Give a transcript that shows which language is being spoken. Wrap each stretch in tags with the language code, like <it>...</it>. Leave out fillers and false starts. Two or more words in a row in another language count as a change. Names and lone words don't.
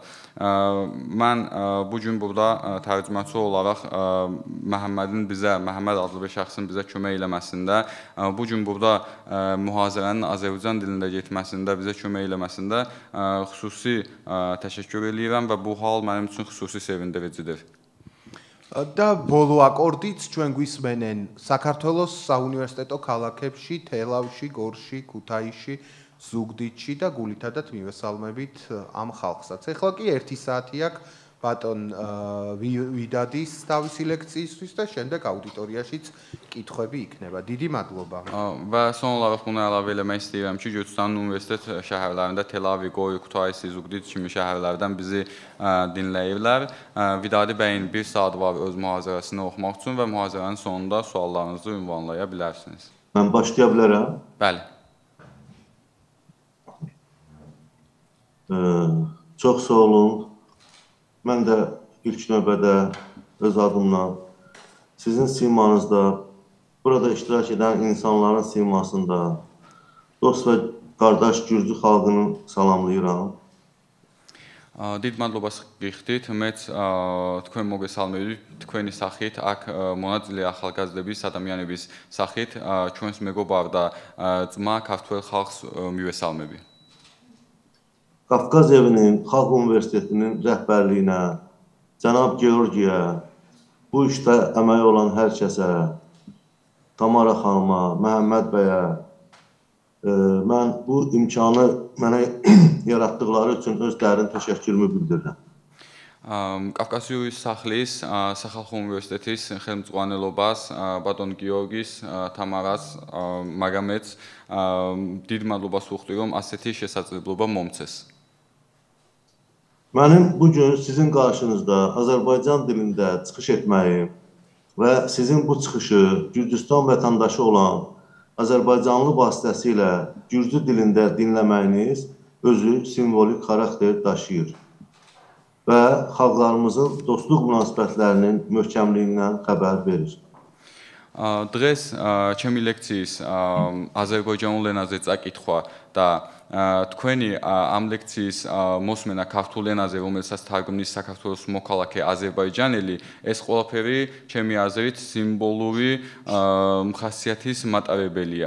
<az>Mən bugün burada tərcüməçi olaraq Məhəmməd adlı bir şəxsin bizə kömək eləməsində, bugün burada mühazirənin Azərbaycan dilində getməsində, bizə kömək eləməsində xüsusi təşəkkür edirəm və bu hal mənim üçün xüsusi sevindiricidir.</az> <ka>და ბოლო აკორდიც ჩვენ გვისმენენ საქართველოს საუნივერსიტეტო ქალაქებში, თელავში, გორში, ქუთაისში, ზუგდიდში და გულითადად მივესალმებით ამ ხალხსაც. ეხლა კი 1 საათი აქვს ბატონ ვიდადის თავისი ლექციისთვის და შემდეგ აუდიტორიაშიც კითხვები იქნება. დიდი მადლობა.</ka> <az>Və son olaraq bunu əlavə eləmək istəyirəm ki, Gürcüstanın universitet şəhərlərində Tel-Aviv, Qoy, Kutaisi, Zugdid kimi şəhərlərdən bizi dinləyirlər. Vidadi bəyin 1 saat var öz mühazirəsini oxumaq üçün və mühazirənin sonunda suallarınızı ünvanlaya bilərsiniz. Mən başlaya bilərəm? Bəli. Çox sağ olun. Mən də ilk növbədə öz adımla sizin simanızda, burada iştirak edən insanların simasında dost və qardaş Gürcü xalqını salamlayıram.</az> <ka>დიდ მადლობას გიხდით, მეც თქვენ მოგესალმებით თქვენი სახით, აქ მონაწილე ახალგაზრდების ადამიანების სახით, ჩვენს მეგობარ და ძმა ქართველ xalqs მივესალმები.</ka> <az>Qafqaz evinin, Xalq Universitetinin rəhbərliyinə, cənab Georgiyə, bu işdə əməyi olan hər kəsə, Tamara xanıma, Məhəmməd bəyə, mən bu imkanı mənə yaratdıqları üçün öz dərin təşəkkürümü bildirirəm.</az> <ka>კავკასიური სახლის სახალხო უნივერსიტეტის ხელმძღვანელობას, ბატონ გიორგის, თამარას, მაგამედს დიდ მადლობას ვუხდი, რომ ასეთი შესაძლებლობა მომცეს.</ka> <az>Mənim bugün sizin qarşınızda Azərbaycan dilində çıxış etməyim və sizin bu çıxışı Gürcüstan vətəndaşı olan Azərbaycanlı vasitəsilə Gürcü dilində dinləməyiniz özü simvolik xarakter daşıyır və xalqlarımızın dostluq münasibətlərinin möhkəmliyindən xəbər verir.</az> <ka>დღეს ჩემი ლექციის აზერბაიჯანულ ენაზე წაკითხვა და თქვენი ამ ლექციის მოსმენა ქართულ ენაზე, რომელსაც თარგმნის საქართველოს მოქალაქე აზერბაიჯანელი, ეს ყველაფერი ჩემი აზრით სიმბოლური ხასიათის მატარებელია.</ka>